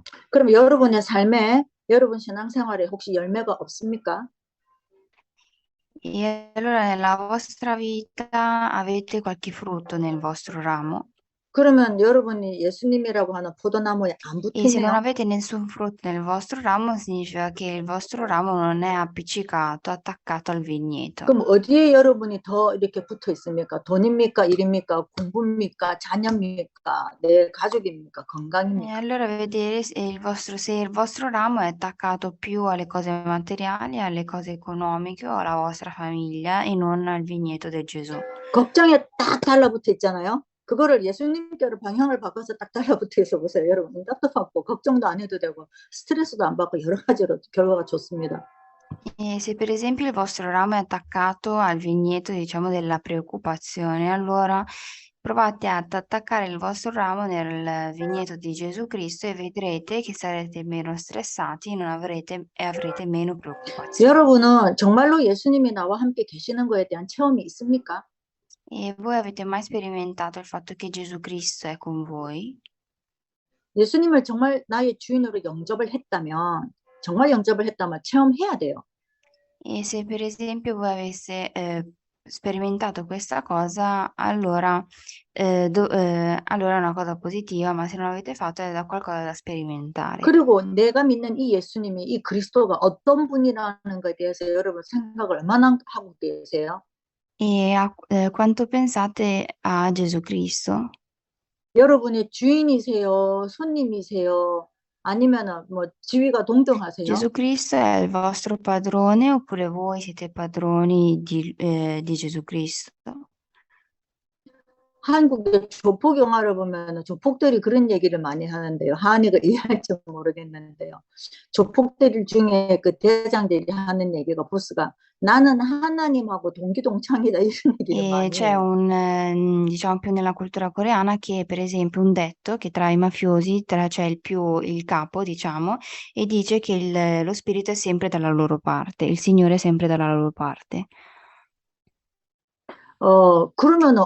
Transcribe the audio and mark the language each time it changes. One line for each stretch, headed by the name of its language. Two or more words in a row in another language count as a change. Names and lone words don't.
Korean: 그럼 여러분의 삶에, 여러분 신앙생활에 혹시 열매가 없습니까?
Italian: E allora nella vostra vita avete qualche frutto nel vostro ramo?
Korean: 그러면 여러분이 예수님이라고 하는 포도나무에 안
Italian: E se non
Korean: 붙으면
Italian: avete nessun frutto nel vostro ramo, significa che il vostro ramo non è appiccicato, attaccato al vigneto.
Korean: 그럼 어디에 여러분이 더 이렇게 붙어 있습니까? 돈입니까? 일입니까? 공부입니까? 자녀입니까? 내 가족입니까?
Italian: E
Korean: 건강입니까?
Italian: allora vedere se il vostro ramo è attaccato più alle cose materiali, alle cose economiche o alla vostra famiglia e non al vigneto del Gesù.
Korean: 걱정에 딱 달라붙어 있잖아요. 그거를 예수님께로 방향을 바꿔서 딱 달라붙어 있어 보세요. 여러분 답답하고 걱정도 안 해도 되고 스트레스도 안 받고 여러 가지로 결과가 좋습니다.
Italian: E se per esempio il vostro ramo è attaccato al vigneto, diciamo, della preoccupazione, allora provate ad attaccare il vostro ramo nel vigneto di Gesù Cristo e vedrete che sarete meno stressati e avrete meno preoccupazioni.
Korean: 여러분은 정말로 예수님이 나와 함께 계시는 거에 대한 체험이 있습니까?
Italian: E voi avete mai sperimentato il fatto che Gesù Cristo è con voi?
Korean: 예수님을 정말 나의 주인으로 영접을 했다면 정말 영접을 했다면 체험해야 돼요.
Italian: E se per esempio voi avesse sperimentato questa cosa, allora, allora è una cosa positiva, ma se non l'avete fatto è da qualcosa da sperimentare.
Korean: 그리고 내가 믿는 이 예수님이 이 그리스도가 어떤 분이라는 것에 대해서 여러분 생각을 얼마나 하고 계세요?
Italian: E quanto pensate a Gesù Cristo?
Korean: 여러분의 주인이세요? 손님이세요? 아니면은 뭐 지위가 동등하세요?
Italian: Gesù Cristo è il vostro padrone oppure voi siete padroni di Gesù Cristo?
Korean: 한국의 조폭 영화를 보면 조폭들이 그런 얘기를 많이 하는데요. 한이가 이해할지 모르겠는데요. 조폭들 중에 그 대장들이 하는 얘기가 보스가 나는 하나님하고 동기동창이다 이런 얘기를
Italian: E
Korean: 많이
Italian: c'è
Korean: 해요.
Italian: diciamo più nella cultura coreana che per esempio un detto che tra i mafiosi c'è il capo, diciamo, e dice che lo spirito è sempre dalla loro parte, il Signore è sempre dalla loro parte.
Korean: 그러면은